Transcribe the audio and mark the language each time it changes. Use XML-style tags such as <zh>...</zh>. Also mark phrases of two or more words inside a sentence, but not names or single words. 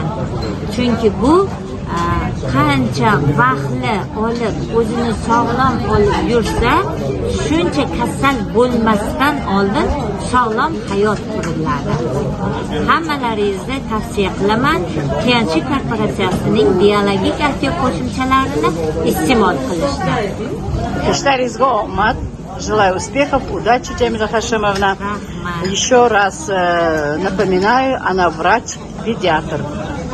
<uz>Chunki bu qancha vaqtli olib, o'zini sog'lom olib yursa, shuncha kasal bo'lmasdan oldin sog'lom hayot quriladi. Hammalaringizni tavsiya qilaman, tayanchi korporatsiyasining biologik aktiv qo'shimchalarini iste'mol qilishni. Ishlaringizga omad.</uz> <ru>Желаю успехов, удачи, Джамила Хашимовна. Еще раз напоминаю, она врач-педиатр.</ru>